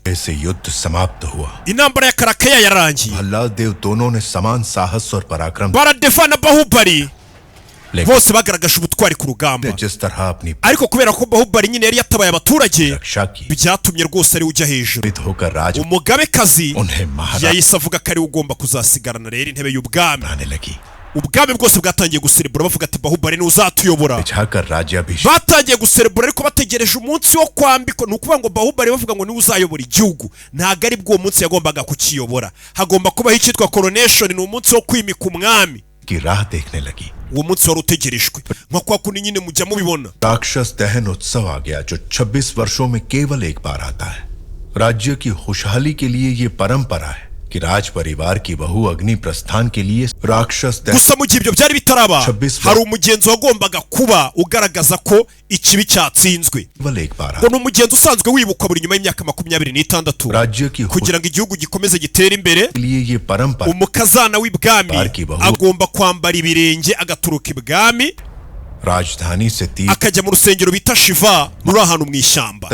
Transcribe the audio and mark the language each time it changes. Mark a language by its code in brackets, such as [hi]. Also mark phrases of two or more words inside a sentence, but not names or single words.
[hi] ऐसे युद्ध समाप्त हुआ. [rw] Intambara ya Karakaya yarangiye. [hi] भल्लाल देव दोनों ने समान साहस और पराक्रम. [rw] Baradefana Bahubali. Bose bagaragaje ubutwari ku rugamba. Ariko kubera ko Bahubali nyine yari yatabaye abaturage, byatumye rwose ari ujya hejuru. Umugabekazi yahise avuga ko ari ugomba kuzasigarana rero intebe y'ubwami. Ubwami bwose bwatangiye guserebura bavuga ati Bahubali ni uzatuyobora. Batangiye guserebura ariko bategereje umunsi wo kwambikwa. Nukuvuga ngo Bahubali bavuga ngo ni uzayobora igihugu, ntago ari bwo umunsi yagombaga kukiyobora. Hagomba kubaho icyitwa coronation, ni umunsi wo kwimika umwami. Uwo munsi wari utegerejwe nka kwa kundi nyine mujya mubibona. [hi] राक्षस दहन उत्सव आ गया जो 26 वर्षों में केवल एक बार आता है. राज्य की खुशहाली के लिए ये परंपरा है कि राज परिवार की बहू अग्नि प्रस्थान के लिए राक्षस [rw] gusa mu gihe ibyo byari bitaraba hari umugenzo wagombaga kuba ugaragaza ko ikibi cyatsinzwe ngo ni umugenzo usanzwe wibukwa buri nyuma y'imyaka 26 kugira ngo igihugu gikomeze gitere imbere. Umukazana w'ibwami agomba kwambara ibirenge agaturuka ibwami akajya mu rusengero bita Shiva ruri ahantu mu ishyamba.